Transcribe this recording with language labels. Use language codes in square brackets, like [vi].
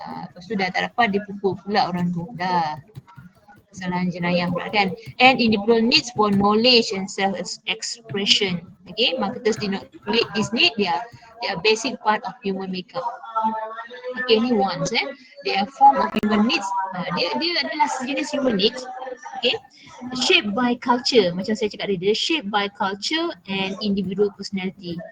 [ms] Lepas tu dah tak dapat, dia pukul pula orang tu. Dah kesalahan jenayah pula kan. [en] And individual needs for knowledge and self-expression. Okay, marketers did not create this need. They are basic part of human makeup. Okay, ni wants. They are form of human needs. [ms] Dia adalah sejenis human needs. [en] Okay, shaped by culture, [ms] macam saya cakap tadi, dia [en] shaped by culture and individual personality.